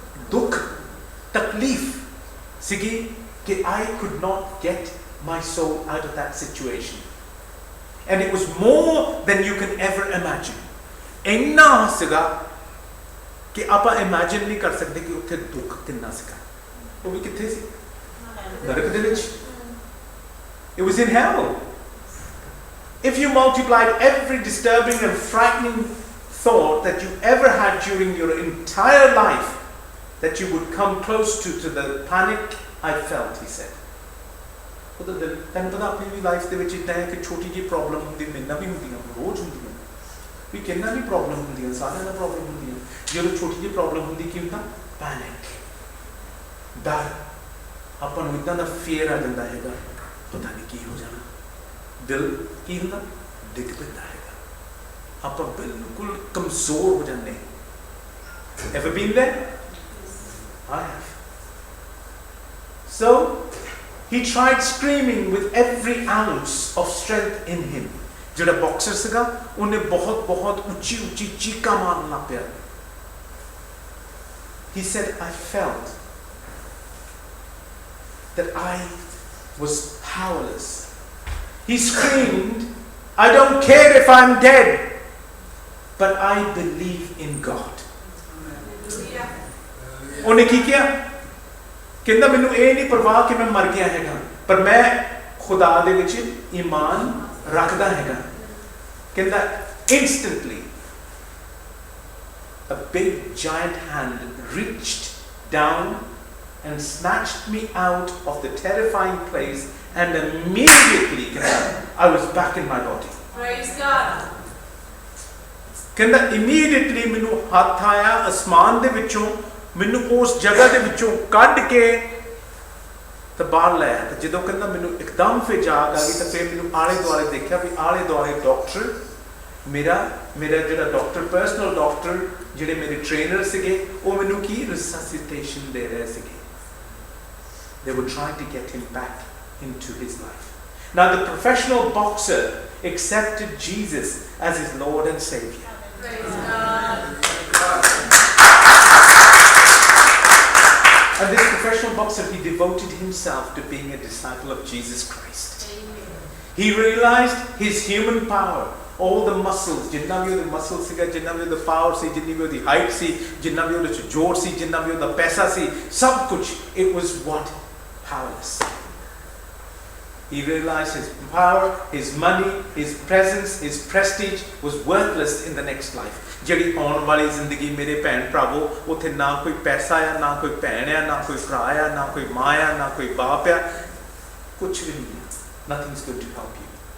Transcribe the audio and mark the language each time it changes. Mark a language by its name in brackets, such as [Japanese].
[Punjabi] ਦੁੱਖ, ਤਕਲੀਫ ਸੀਗੀ ਕਿ [English] I could not get my soul out of that situation. And it was more than you can ever imagine. [Punjabi] ਇੰਨਾ ਸੀਗਾ ਕਿ ਆਪਾਂ imagine ਨਹੀਂ ਕਰ ਸਕਦੇ ਕਿ ਉੱਥੇ ਦੁੱਖ ਕਿੰਨਾ ਸੀਗਾ. ਉਹ ਵੀ ਕਿੱਥੇ ਸੀ? ਨਰਕ ਦੇ ਵਿੱਚ. [English] It was in hell. If you multiplied every disturbing and frightening thought that you ever had during your entire life, that you would come close to the panic I felt, he said. [Punjabi] ਤੈਨੂੰ ਪਤਾ ਆਪਣੀ ਵੀ life ਦੇ ਵਿੱਚ ਇੱਦਾਂ ਹੈ ਕਿ ਛੋਟੀ ਜਿਹੀ ਪ੍ਰੋਬਲਮ ਹੁੰਦੀ, ਮੇਰੇ ਨਾਲ ਵੀ ਹੁੰਦੀਆਂ, ਰੋਜ਼ ਹੁੰਦੀਆਂ, ਵੀ ਕਿੰਨਾ ਵੀ ਪ੍ਰੋਬਲਮ ਹੁੰਦੀਆਂ, ਸਾਰਿਆਂ ਨਾਲ ਪ੍ਰੋਬਲਮ ਹੁੰਦੀਆਂ. ਜਦੋਂ ਛੋਟੀ ਜਿਹੀ ਪ੍ਰੋਬਲਮ ਹੁੰਦੀ ਕੀ ਹੁੰਦਾ? ਪੈਨਿਕ, ਡਰ. ਆਪਾਂ ਨੂੰ ਇੱਦਾਂ ਦਾ ਫੀਅਰ ਆ ਜਾਂਦਾ ਹੈਗਾ, ਪਤਾ ਨਹੀਂ ਕੀ ਹੋ ਜਾਣਾ. ਦਿਲ ਕੀ ਹੁੰਦਾ? ਡਿੱਗ ਪੈਂਦਾ ਹੈਗਾ. ਆਪਾਂ ਬਿਲਕੁਲ ਕਮਜ਼ੋਰ ਹੋ ਜਾਂਦੇ. [English] Ever been there? I have. So he tried screaming with every ounce of strength in him. [Punjabi] ਜਿਹੜਾ ਬਾਕਸਰ ਸੀਗਾ, ਉਹਨੇ ਬਹੁਤ ਬਹੁਤ ਉੱਚੀ ਉੱਚੀ ਚੀਕਾਂ ਮਾਰਨ ਲੱਗ ਪਿਆ. [English] He said, I felt that I was powerless. He screamed, I don't care if I'm dead, but I believe in God. [Punjabi] ਉਹਨੇ ਕੀ ਕਿਹਾ? ਕਹਿੰਦਾ ਮੈਨੂੰ ਇਹ ਨਹੀਂ ਪਰਵਾਹ ਕਿ ਮੈਂ ਮਰ ਗਿਆ ਹੈਗਾ, ਪਰ ਮੈਂ ਖੁਦਾ ਦੇ ਵਿੱਚ ਈਮਾਨ ਰੱਖਦਾ ਹੈਗਾ. [English] ਕਹਿੰਦਾ instantly a big giant hand reached down and snatched me out of the terrifying place, and immediately I was back in my body. Praise God. [Punjabi] ਕਹਿੰਦਾ immediately ਮੈਨੂੰ ਹੱਥ ਆਇਆ ਅਸਮਾਨ ਦੇ ਵਿੱਚੋਂ, ਮੈਨੂੰ ਉਸ ਜਗ੍ਹਾ ਦੇ ਵਿੱਚੋਂ ਕੱਢ ਕੇ ਤਾਂ ਬਾਹਰ ਲੈ ਆਇਆ. ਤੇ ਜਦੋਂ ਕਹਿੰਦਾ ਮੈਨੂੰ ਇੱਕਦਮ ਫਿਰ ਜਾਗ ਆ ਗਈ, ਤਾਂ ਫਿਰ ਮੈਨੂੰ ਆਲੇ ਦੁਆਲੇ ਦੇਖਿਆ ਵੀ ਆਲੇ ਦੁਆਲੇ ਡਾਕਟਰ, ਮੇਰਾ ਜਿਹੜਾ ਡਾਕਟਰ, ਪਰਸਨਲ ਡਾਕਟਰ, ਜਿਹੜੇ ਮੇਰੇ ਟ੍ਰੇਨਰ ਸੀਗੇ, ਉਹ ਮੈਨੂੰ ਕੀ ਰਿਸੈਸਿਟੇਸ਼ਨ ਦੇ ਰਹੇ ਸੀਗੇ. [English] They were trying to get him back into his life. Now the professional boxer accepted Jesus as his Lord and Savior. Praise God. And this professional boxer, he devoted himself to being a disciple of Jesus Christ. Amen. He realized his human power, all the muscles, [Punjabi] ਜਿੰਨਾ ਵੀ ਉਹਦੇ muscles ਸੀਗਾ, ਜਿੰਨਾ ਵੀ ਉਹਦਾ power ਸੀ, ਜਿੰਨੀ ਵੀ ਉਹਦੀ height ਸੀ, ਜਿੰਨਾ ਵੀ ਉਹਦੇ ਚ ਜ਼ੋਰ ਸੀ, ਜਿੰਨਾ ਵੀ ਉਹਦਾ ਪੈਸਾ ਸੀ, ਸਭ ਕੁਝ, [English] it was what? Powerless. He realized his power, his money, his presence, his prestige was worthless in the next life. [Punjabi] ਜਿਹੜੀ ਆਉਣ ਵਾਲੀ ਜ਼ਿੰਦਗੀ ਮੇਰੇ ਭੈਣ ਭਰਾਵੋ ਉੱਥੇ ਨਾ ਕੋਈ ਪੈਸਾ ਆ ਨਾ ਕੋਈ ਭੈਣ ਆ ਨਾ ਕੋਈ ਭਰਾ ਆ ਨਾ ਕੋਈ ਮਾਂ ਆ ਨਾ ਕੋਈ ਬਾਪ ਆ ਕੁਝ ਵੀ ਨਹੀਂ [English] nothing's going to help you.